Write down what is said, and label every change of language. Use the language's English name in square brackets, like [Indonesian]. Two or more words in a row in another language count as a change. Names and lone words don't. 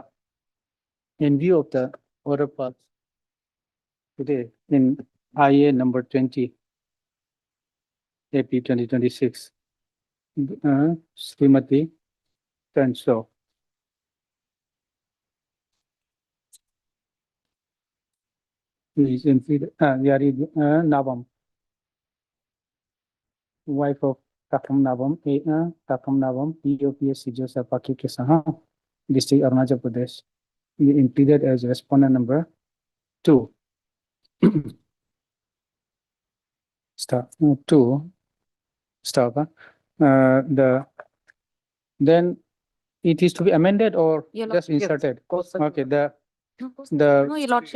[English] In view of the order passed today in IA number 20, AP 2026, Srimati Tenso. Please implead, Yari Navam, wife of Takam Navam, Takam Navam, EOPS Joseph Kesaha, District Arunachal Pradesh, impleaded as respondent number 2. Stop. 2. Stop. Then it is to be amended or Yeah, just yes. inserted? Okay, no, Your Lordship.